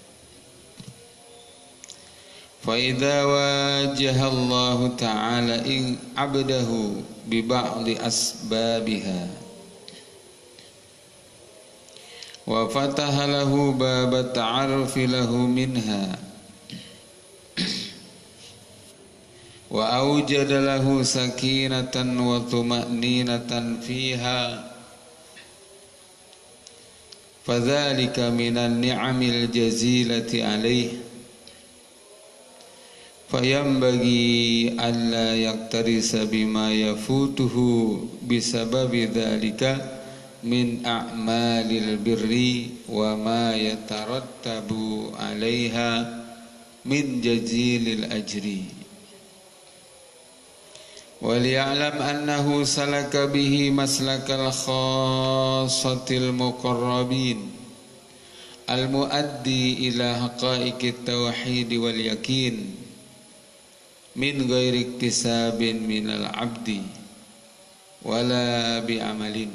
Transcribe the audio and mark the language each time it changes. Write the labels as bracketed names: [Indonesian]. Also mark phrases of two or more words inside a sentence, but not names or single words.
[Arabic] فإذا وجه الله تعالى إن عبده ببعض أسبابها وفتح له باب التعرف له منها وأوجد له سكينة وطمأنينة فيها فذلك من النعم الجزيلة عليه فينبغي ألا يقتصر بما يفوته بسبب ذلك من أعمال البر وما يترتب عليها من جزيل الأجر. وَلْيَعْلَمْ أَنَّهُ سَلَكَ بِهِ مَسْلَكَ الْخَاصَّةِ الْمُقَرَّبِينَ الْمُؤَدِّي إِلَى حَقَائِقِ التَّوْحِيدِ وَالْيَقِينِ مِنْ غَيْرِ اكْتِسَابٍ مِنَ الْعَبْدِ وَلَا بِعَمَلٍ.